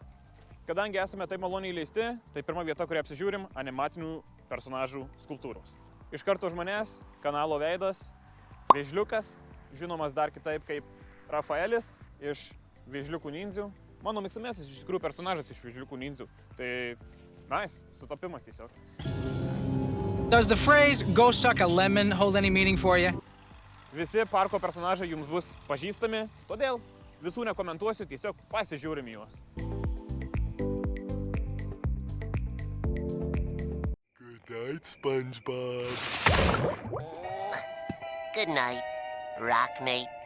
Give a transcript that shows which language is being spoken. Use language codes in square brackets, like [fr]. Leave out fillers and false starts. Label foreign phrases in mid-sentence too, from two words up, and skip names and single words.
[lt] Kadangi esame taip maloniai įleisti, tai pirma vieta, kurią apsižiūrim – animacinių personažų skulptūros. Iš karto už manęs kanalo veidas Vėžliukas, žinomas dar kitaip kaip Rafaelis iš Vėžliukų nindzių. Mano mėgstamiausias iš tikrųjų personažas iš Vėžliukų nindzių. Tai, nice, sutapimas tiesiog. [en] Does the phrase "go suck a lemon" hold any meaning for you? [lt] Visi parko personažai jums bus pažįstami, todėl visų nekomentuosiu, tiesiog pasižiūrim juos. [en] Good night, SpongeBob. Good night, Rockmate.